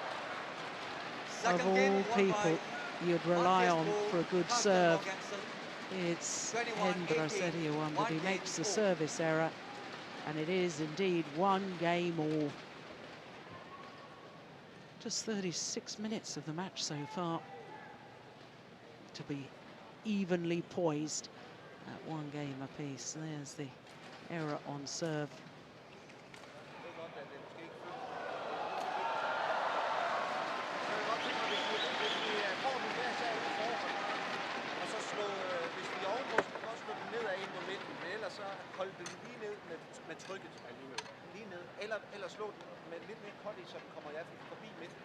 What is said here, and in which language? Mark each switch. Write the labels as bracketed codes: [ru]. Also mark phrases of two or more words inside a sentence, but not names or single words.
[en] Of all people you'd rely on for a good serve, it's Hendra SETIAWAN, but he makes the service error, and it is indeed 1 game all. Just 36 minutes of the match so far to be evenly poised at 1 game apiece. There's the error on serve. [da] med trykket lige ned, eller slå den med lidt mere cut i, så den kommer forbi midten.